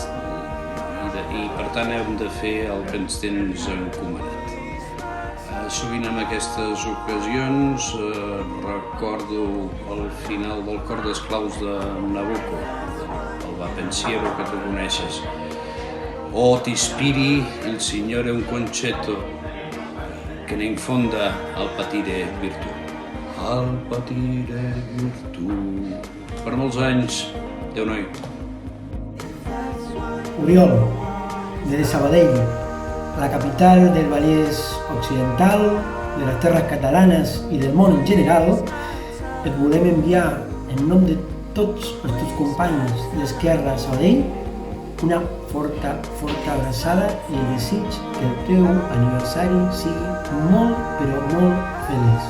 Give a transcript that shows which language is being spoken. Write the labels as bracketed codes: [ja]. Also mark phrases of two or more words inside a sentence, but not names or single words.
[ca] i per tant hem de fer el que ens tens encomanat. Sovint en aquestes ocasions recordo el final del Cor d'Esclaus de Nabucco, el Va Pensiero, que tu coneixes. [it] O ti ispiri il Signore un concetto che ne infonda al patire virtù. Al patire virtù. [ca] Per molts anys, Déu noi. Oriol, de Sabadell, la capital del Vallès Occidental, de les terres catalanes i del món en general, et volem enviar, en nom de tots els teus companys d'Esquerra Sabadell, una forta abraçada i el desig que el teu aniversari sigui molt, però molt feliç.